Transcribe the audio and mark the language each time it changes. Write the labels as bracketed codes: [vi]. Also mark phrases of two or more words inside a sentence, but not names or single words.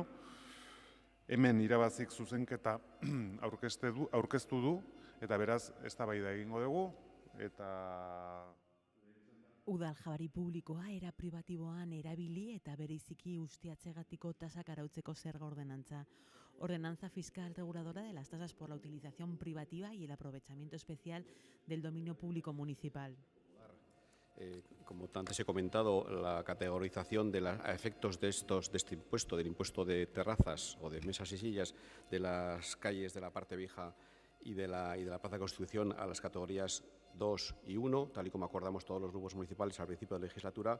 [eu] Hemen irabazik zuzenketa aurkeztu du, eta beraz, eztabaida egingo dugu, eta... Udal jabari publikoa era pribatiboan erabili eta bereziki ustiatzeagatiko tasak arautzeko zerga ordenantza. [es] Ordenanza fiscal reguladora de las tasas por la utilización privativa y el aprovechamiento especial del dominio público municipal. Como antes he comentado, la categorización a efectos de este impuesto, del impuesto de terrazas o de mesas y sillas de las calles de la parte vieja y de la Plaza de Constitución a las categorías 2 y 1, tal y como acordamos todos los grupos municipales al principio de la legislatura.